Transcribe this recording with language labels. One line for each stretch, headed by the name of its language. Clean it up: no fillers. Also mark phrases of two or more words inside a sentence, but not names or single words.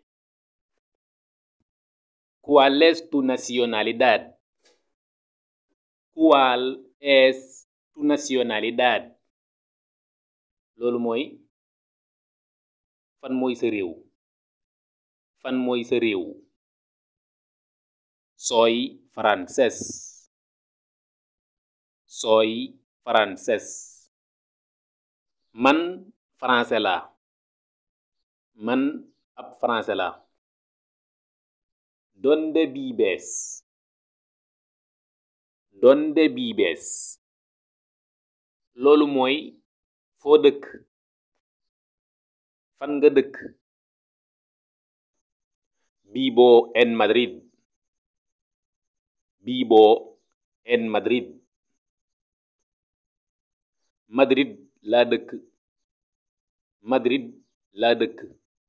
Spanish: ¿Cuál es tu nacionalidad? ¿Cuál es tu nacionalidad?
Wolof: loolu mooy fan mooy sa réew. fan mooy sa réew.
Spanish: soy francés. soy francés.
Wolof: man français laa. man ab français laa.
Spanish: ¿Dónde vives? ¿Dónde vives?
Wolof: loolu mooy foo dëkk. fan nga dëkk.
Spanish: Vivo en Madrid. Vivo en Madrid.
Wolof: Madrid laa dëkk. Madrid laa dëkk.